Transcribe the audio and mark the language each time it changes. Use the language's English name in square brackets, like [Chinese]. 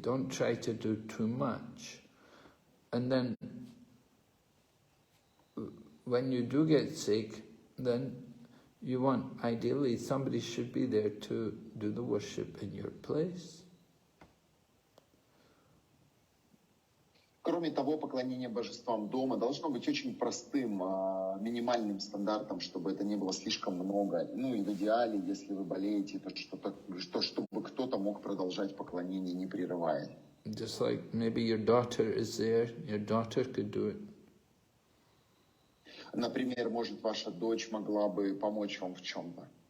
[English] Don't try to do too much. And then when you do get sick, then you want, ideally, somebody should be there to do the worship in your place. [Russian] Кроме того, поклонение божествам дома должно быть очень простым, минимальным стандартом, чтобы это не было слишком много. Ну и в идеале, если вы болеете, то чтобы кто-то мог продолжать поклонение, не прерывая. [English] Just like maybe your daughter is there, your daughter could do it. [Russian] Например, может, ваша дочь могла бы помочь вам в чем-то.